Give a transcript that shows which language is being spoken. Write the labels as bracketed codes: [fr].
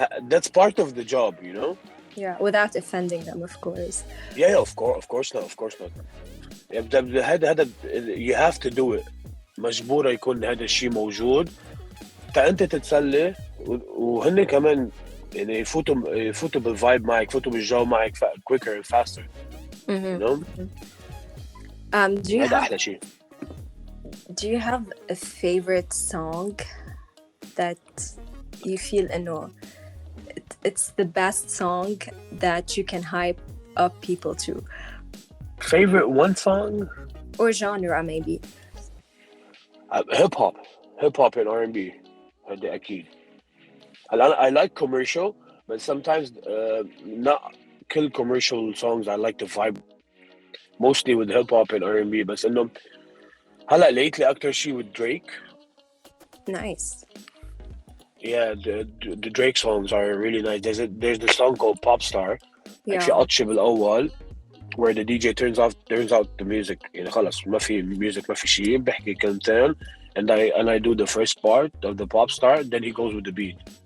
[en] That's part of the job, you know. Yeah, without offending them, of course. Yeah, of course not. [ar] هذا [en] you have to do it. [ar] مجبورة يكون هذا الشيء موجود. أنت تتسلى وهن كمان يعني يفوتوا بالvibe معك, يفوتوا بالجو معك [en] quicker and faster. Mm-hmm. You know. [ar] هذا أحلى شيء. [en] Do you have a favorite song that you feel it's the best song that you can hype up people to? Favorite one song? Or genre, maybe. Hip hop and R&B. [ar] هذا أكيد. [en] I like commercial, but sometimes not kill commercial songs. I like to vibe mostly with hip hop and R&B. [ar] بس إنه هلا lately أكتر شيء [en] with Drake. Nice. Yeah, the Drake songs are really nice. There's the song called Pop Star. Yeah. [ar] في عطشة بالأول [en] where the DJ turns out the music. [ar] يعني خلص ما في music ما في شيء بحكي كلمتين [en] and I do the first part of the Pop Star, then he goes with the beat.